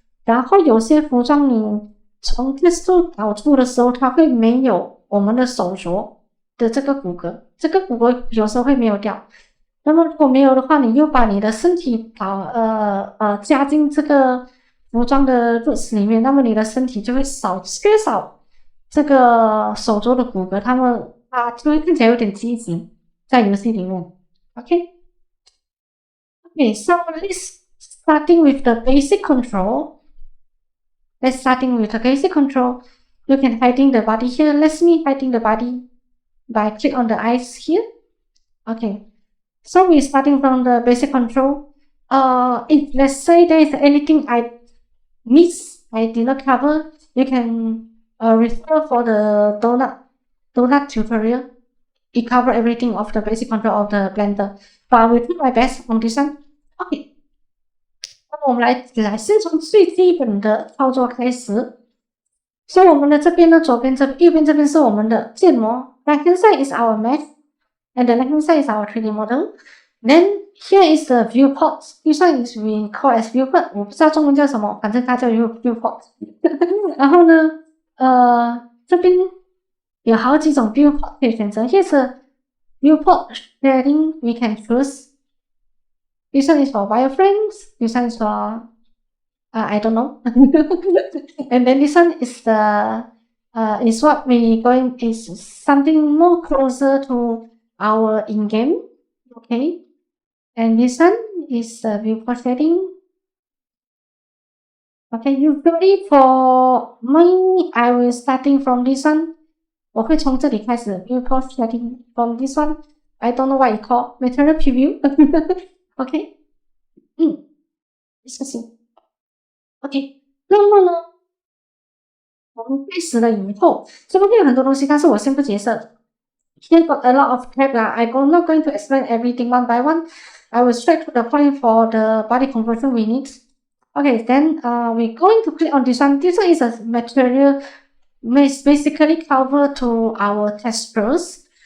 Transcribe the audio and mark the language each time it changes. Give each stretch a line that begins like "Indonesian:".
Chinese: 然后有些服装你从 TexTool 导出的时候，它会没有我们的手镯的这个骨骼，这个骨骼有时候会没有掉。那么如果没有的话，你又把你的身体加进这个服装的 roots 里面，那么你的身体就会缺少这个手镯的骨骼，它就会看起来有点畸形在游戏里面。
English: OK， so let's starting with the basic control. Let's starting with the basic control. You can hiding the body here. Let me hiding the body by click on the eyes here. Okay, so we're starting from the basic control. If let's say there is anything I miss, I did not cover, you can refer for the donut tutorial. It cover everything of the basic control of the Blender. But I will do my best on this one. Okay.
Chinese: 我们来先从最基本的操作开始。所以我们的这边呢，右边这边是我们的建模。
English: Right hand side is our math, and the left hand side is our 3D model. Then here is the viewport. This one is we call as viewport.
Chinese: 我不知道中文叫什么，反正它叫 viewport. 然后呢，这边有好几种 viewport 可以选择。
English: Here's viewport setting we can choose. This one is for wireframes. This one is for I don't know. And then this one is the is what we going is something more closer to our in-game. Okay. And this one is the viewport setting. Okay, usually for me, I will starting from this one.
Chinese: 我会从这里开始
English: viewport setting from this one. I don't know what it called material preview. Okay. 事情。
Chinese: OK， 那么呢，我们开始了以后，这边会有很多东西，但是我先不解释。
English: Here got a lot of tab. I'm not going to explain everything one by one. I will straight to the point for the body conversion we need. Okay, then we're going to click on this one. This one is a material basically cover to our textures.